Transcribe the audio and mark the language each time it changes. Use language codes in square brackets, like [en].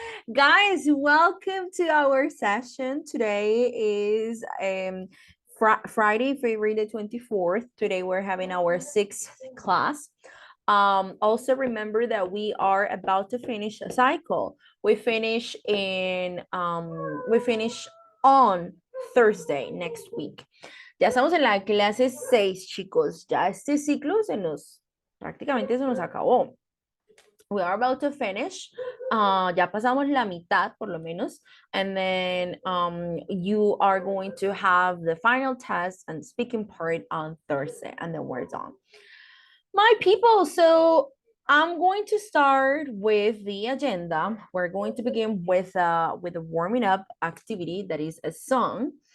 [en] Guys, welcome to our session. Today is Friday, February the 24th. Today we're having our sixth class. Also remember that we are about to finish a cycle. We finish on Thursday next week. [es] Ya estamos en la clase 6, chicos. Ya este ciclo prácticamente se nos acabó. [en] We are about to finish. [es] Ya pasamos la mitad, por lo menos. [en] And then you are going to have the final test and speaking part on Thursday, and then we're done. My people, so I'm going to start with the agenda. We're going to begin with a warming up activity that is a song.